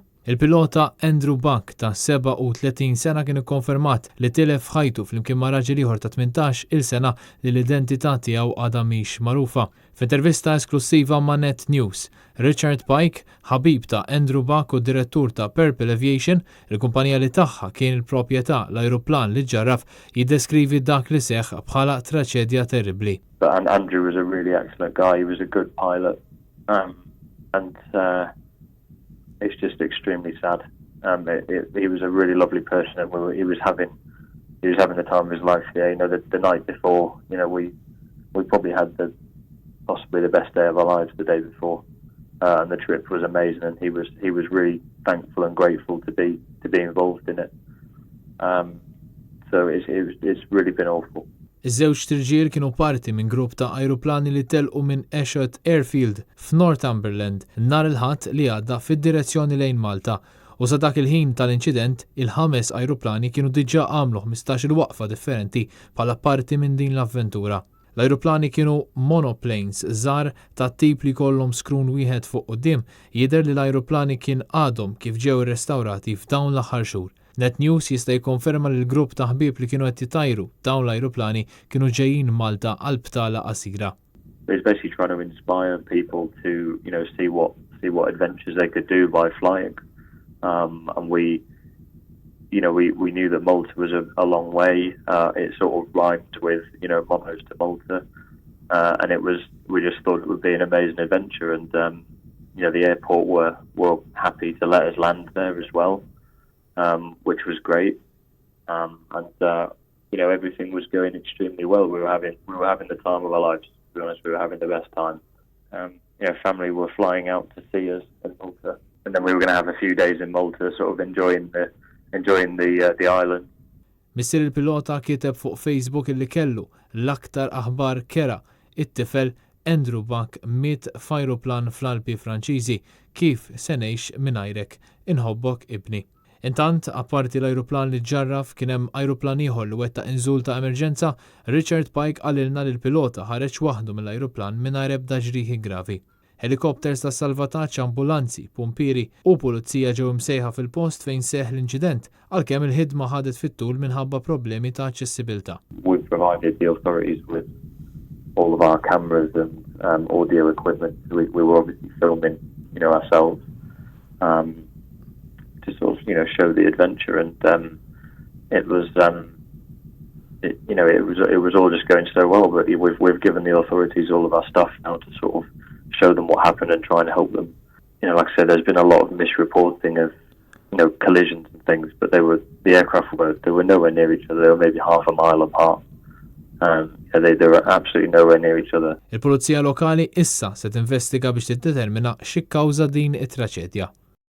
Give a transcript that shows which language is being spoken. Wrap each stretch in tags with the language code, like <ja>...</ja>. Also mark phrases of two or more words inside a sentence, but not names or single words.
<mt>Il-pilota Andrew Buck ta' 37 sena kien ikkonfermat li tilef ħajtu flimkien ma' raġel ieħor ta' 18-il sena li l-identità tiegħu għadha mhix magħrufa. F'intervista esklusiva ma' Net News, Richard Pike, ħabib ta' Andrew Buck u direttur ta' Purple Aviation, il-kumpanija li tagħha kien il-proprjetà l-ajruplan li ġarraf, jiddeskrivi dak li seħħ bħala traċedja terribbli.</mt> <en>Andrew was a really excellent guy. He was a good pilot, it's just extremely sad. He was a really lovely person, and he was having the time of his life. Yeah, the night before, we probably had possibly the best day of our lives the day before, and the trip was amazing. And he was really thankful and grateful to be involved in it. So it's really been awful.</en> <mt>Iż-żewġ tirġiel kienu parti minn grupp ta' ajruplani li telqu minn Eshet Airfield f'Northumberland nhar il-Ħadd li għadda fid-direzzjoni lejn Malta u sa dak il-ħin tal-inċident il-5 ajruplani kienu diġà għamlu 15-il waqfa differenti bħala parti minn din l-avventura. L-ajruplani kienu monoplanes żgħar ta' tip li jkollhom skrun wieħed fuq quddiem, jidher li l-ajruplani kien għadhom kif ġew irrestawrati f'dawn l-aħħar xhur. Net News jista' jikkonferma li l-grupp ta' ħbieb li kienu qed jitajru dawn l-ajruplani kienu ġejjin Malta għal btala qasira.</mt> <en>It's basically trying to inspire people to, see what adventures they could do by flying. And we knew that Malta was a long way. It sort of rhymed with, Monmouth to Malta. And we just thought it would be an amazing adventure. And, the airport were happy to let us land there as well. Which was great, and everything was going extremely well. We were having the time of our lives. To be honest, we were having the best time. Family were flying out to see us in Malta, and then we were going to have a few days in Malta, sort of enjoying the island.</en> <mt>Missier il-pilota kiteb fuq Facebook illi kellu l-aktar aħbar kera it-tifel Andrew Buck miet f'ajruplan fl-Alpi Franċiżi kif se ngħix mingħajrek inħobbok ibni. Intant, apparti l-ajruplan li ġarraf kien hemm ajruplan ieħor li wettaq inżul ta' emerġenza, Richard Pike qalilna li l-pilota ħareġ waħdu mill-ajruplan mingħajr ebda ġrieħi gravi. Helikopters ta' salvataġġ, ambulanzi, pumpieri u pulizija ġew imsejħa fil-post fejn seħħ l-inċident għalkemm il-ħidma ħadet fit-tul minħabba problemi ta' aċċessibilità.</mt> <en>We provided the authorities with all of our cameras and audio equipment. We were obviously filming, ourselves. To sort of, show the adventure, and it was all just going so well. But we've given the authorities all of our stuff now to sort of show them what happened and try and help them. Like I said, there's been a lot of misreporting of collisions and things, but the aircraft were nowhere near each other. They were maybe half a mile apart. They were absolutely nowhere near each other.</en> <mt>Il-Pulizija Lokali issa se tinvestiga biex tiddetermina x'kkawża din it-traċedja.</mt>